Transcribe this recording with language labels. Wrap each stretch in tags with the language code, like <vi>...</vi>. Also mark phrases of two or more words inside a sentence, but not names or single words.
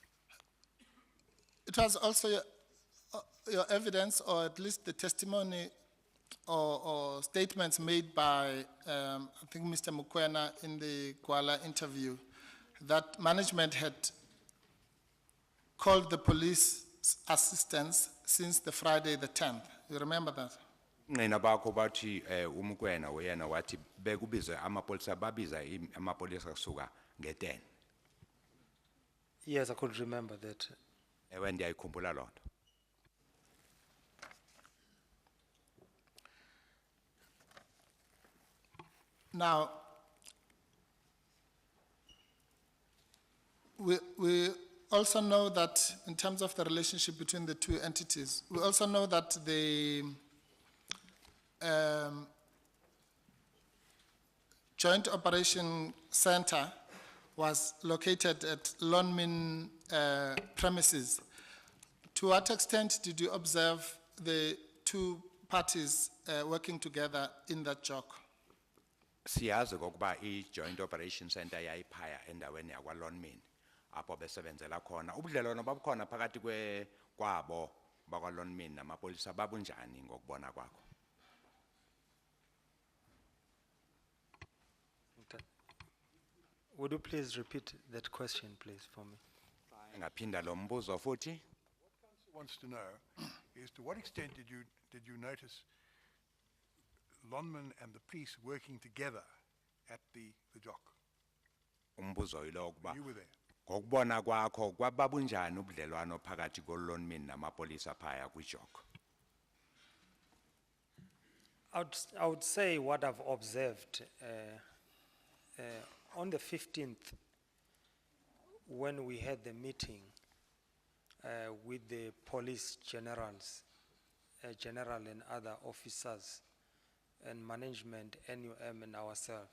<en>It was also your evidence, or at least the testimony or statements made by, I think, Mr. Mukwena in the Kuala interview, that management had called the police assistance since the Friday the 10th. You remember that?</en> <xh>Nina bakho bathi umkwena wena wathi bekubizwe amapolisa babiza amapolisa kusuka nge-10.</xh> <en>Yes, I could remember that.</en> <xh>Ewe ndiyayikhumbula loo nto.</xh> <en>Now, we also know that in terms of the relationship between the two entities, we also know that the Joint Operation Center was located at Lonmin premises. To what extent did you observe the two parties working together in that job?</en> <xh>Siyazi kokuba i-Joint Operation Center yayiphaya endaweni yakwa-Lonmin apho besebenzela khona. Ubudlelwano babukhona phakathi kwabo bakwa-Lonmin namapolisa babunjani ngokubona kwakho?</xh> <en>Would you please repeat that question, please, for me?</en> <xh>Ngaphinda lo mbuzo futhi.</xh> <en>Wants to know is to what extent did you notice Lonman and the police working together at the jock?</en> <xh>Umbuzo yilo ukuba</xh> <en>You were there.</en> <xh>ngokubona kwakho kwababunjani ubudlelwano phakathi ko-Lonmin namapolisa phaya kwi-jog?</xh> <en>I would say what I've observed on the 15th, when we had the meeting with the police generals, general and other officers and management, NUM and ourselves.</en>